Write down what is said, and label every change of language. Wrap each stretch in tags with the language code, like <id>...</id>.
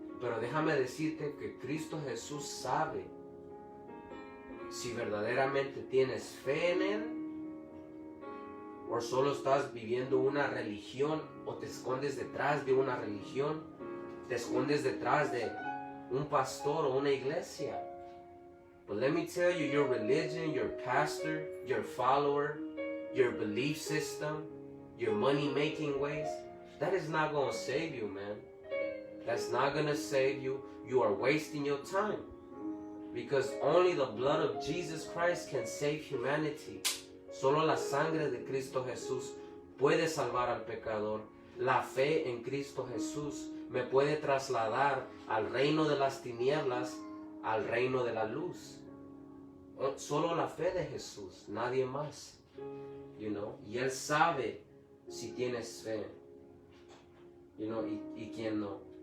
<es>Pero déjame decirte que Cristo Jesús sabe si verdaderamente tienes fe en Él o solo estás viviendo una religión o te escondes detrás de una religión, te escondes detrás de un pastor o una iglesia.</es> <en>But let me tell you, your religion, your pastor, your follower, your belief system, your money-making ways, that is not going to save you, man. That's not going to save you. You are wasting your time. Because only the blood of Jesus Christ can save humanity.</en> <es>Solo la sangre de Cristo Jesús puede salvar al pecador. La fe en Cristo Jesús me puede trasladar al reino de las tinieblas, al reino de la luz. Solo la fe de Jesús, nadie más. Y Él sabe si tienes fe, y quién no.</es>